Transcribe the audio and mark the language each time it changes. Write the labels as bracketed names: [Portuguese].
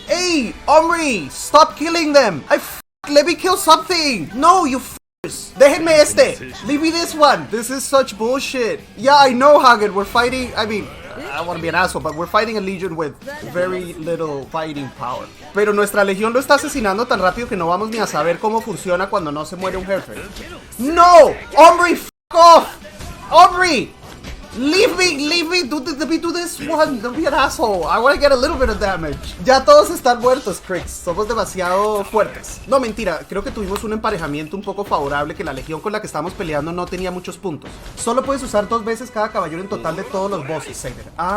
[English] Hey, Omri, stop killing them. Let me kill something. No, you f***ers. [Spanish] Déjenme este. [English] Leave me this one. This is such bullshit. Yeah, I know, Hagen. We're fighting. I mean, I don't want to be an asshole, but we're fighting a legion with very little fighting power. [Spanish] Pero nuestra legión lo está asesinando tan rápido que no vamos ni a saber cómo funciona cuando no se muere un jefe. [English] No! Omri, f*** off! Omri! Leave me, do this one, don't be an asshole. I want to get a little bit of damage. [Spanish] Ya todos están muertos, Crix. Somos demasiado fuertes. No, mentira, creo que tuvimos un emparejamiento un poco favorable, que la legión con la que estábamos peleando no tenía muchos puntos. Solo puedes usar 2 veces cada caballero en total de todos los bosses, Saber.